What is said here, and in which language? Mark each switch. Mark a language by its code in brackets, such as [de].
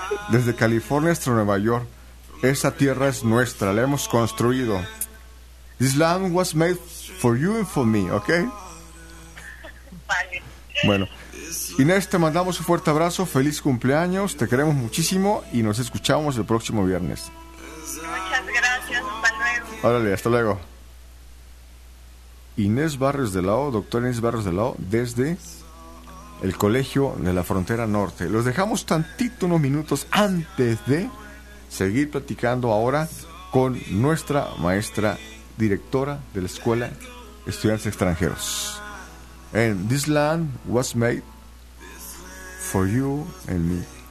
[es] desde California hasta Nueva York. Esta tierra es nuestra, la hemos construido. [en] This land was made for you and for me, ¿ok? [es] Vale. Bueno, Inés, te mandamos un fuerte abrazo, feliz cumpleaños, te queremos muchísimo y nos escuchamos el próximo viernes. Muchas gracias, hasta luego. Órale, hasta luego. Inés Barrios de la O, doctora Inés Barrios de la O, desde el Colegio de la Frontera Norte. Los dejamos tantito, unos minutos antes de seguir platicando ahora con nuestra maestra directora de la Escuela de Estudiantes Extranjeros. [en] And this land was made for you and me.